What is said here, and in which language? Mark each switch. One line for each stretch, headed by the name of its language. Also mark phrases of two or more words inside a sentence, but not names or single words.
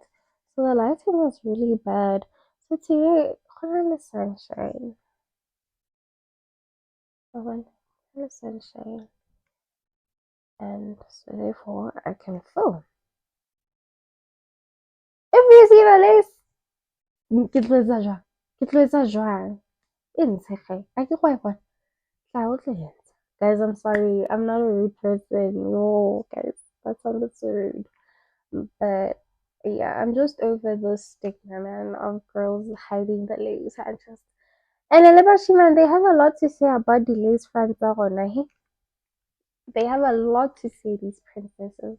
English: So the lighting was really bad. So today, on the sunshine. I went in the sunshine. And so therefore, I can film. If you see the lace,
Southern Sotho: ke tlo etsa jwang? Ke tlo etsa jwang? E ntshe ge. A ke go bona. Tla o tlo etsa.
English: Guys, I'm sorry. I'm not a rude person. No, guys, that sounded so rude. But yeah, I'm just over the stigma, man, of girls hiding the legs. And man, they have a lot to say about the lace fronts. They have a lot to say, these princesses.